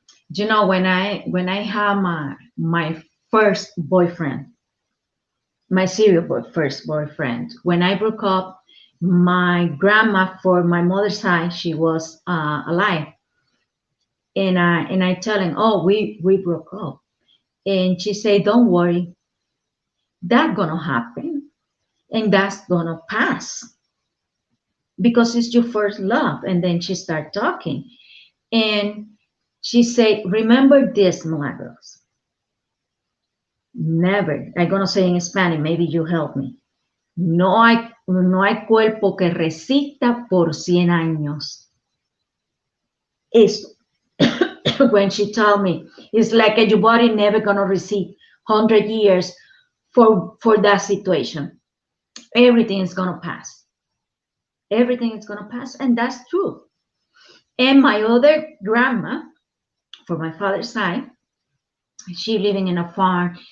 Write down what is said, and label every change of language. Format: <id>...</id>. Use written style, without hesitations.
<en>You know, when I had my first boyfriend, my serial first boyfriend, when I broke up, my grandma for my mother's side, she was alive, and I tell him, oh, we broke up, and she said, don't worry, that's gonna happen, and that's gonna pass because it's your first love. And then she started talking, and she said, remember this, Milagros. Never, I'm gonna say in Spanish, maybe you help me.</en> <es>No hay cuerpo que resista por 100 años.</es> <en>It's when she told me, it's like your body never gonna resist 100 years for that situation. Everything is gonna pass. Everything is gonna pass, and that's true. And my other grandma, for my father's side, she living in a farm.</en>